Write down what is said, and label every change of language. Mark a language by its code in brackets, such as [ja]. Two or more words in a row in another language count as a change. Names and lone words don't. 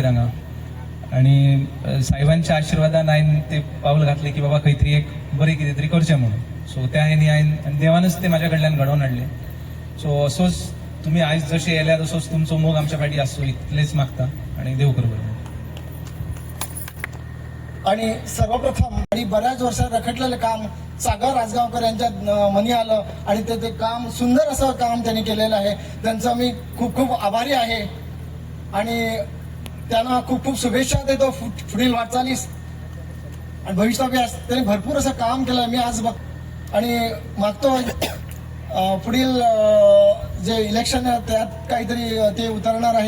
[kok] हांगा आणि साहेबांच्या आशीर्वादान हांवें ते पावल घातले की बाबा खंय तरी एक बरें कितें तरी करचें म्हणून। सो त्या हेनी हांवें देवानच ते म्हाज्या कडल्यान घडोवन हाडले। सो असोच तुमी आयज जशे येल्यार तसोच तुमचो मोग आमच्या फाटी आसूं इतलेंच मागता आणि देव करूं बरें। [mr] आणि सर्वप्रथम आणि बऱ्याच वर्षात रखडलेलं काम सागर आसगांवकर यांच्या मनी आलं आणि ते काम सुंदर असं काम त्यांनी केलेलं आहे। त्यांचा मी खूप खूप आभारी आहे आणि त्यांना खूप खूप शुभेच्छा देतो पुढील वाटचालीस आणि भविष्यात त्यांनी भरपूर असं काम केलं मी आज बघ आणि मागतो पुढील जे इलेक्शन आहे त्यात काहीतरी ते उतरणार आहेत।